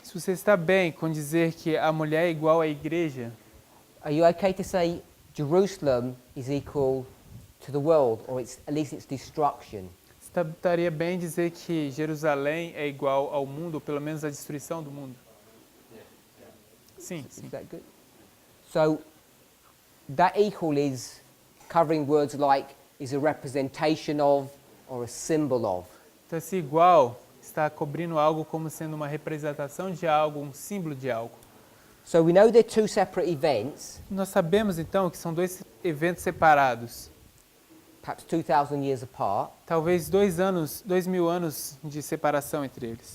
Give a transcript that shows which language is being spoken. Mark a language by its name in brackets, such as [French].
[Portuguese] Se você está bem com dizer que a mulher é igual à igreja, [English] are you okay to say Jerusalem is equal to the world, or it's, at least it's destruction? [Portuguese] você estaria bem dizer que Jerusalém é igual ao mundo, ou pelo menos à destruição do mundo? Sim, sim. [English] Is that good? So that equal is covering words like is a representation of or a symbol of. [Portuguese] Então esse igual está cobrindo algo como sendo uma representação de algo, um símbolo de algo. [English] So we know they're two separate events, [Portuguese] Nós sabemos então que são dois eventos separados. [English] perhaps 2,000 years apart, [Portuguese] Talvez 2000 anos de separação entre eles.